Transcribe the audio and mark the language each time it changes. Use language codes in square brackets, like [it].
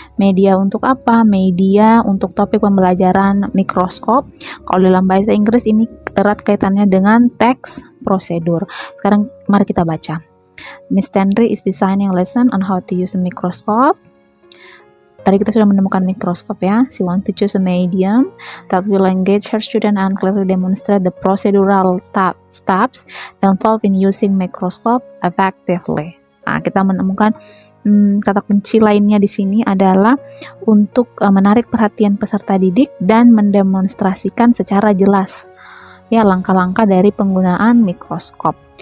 [id] Media untuk apa? Media untuk topik pembelajaran mikroskop. Kalau dalam bahasa Inggris ini erat kaitannya dengan teks prosedur. Sekarang mari kita baca. Ms. [en] Tenri is designing lesson on how to use a microscope. [id] Tadi kita sudah menemukan mikroskop ya. [en] She want to choose a medium that will engage her student and clearly demonstrate the procedural steps involved in using microscope effectively. [id] Nah, kita menemukan kata kunci lainnya di sini adalah untuk menarik perhatian peserta didik dan mendemonstrasikan secara jelas ya langkah-langkah dari penggunaan mikroskop.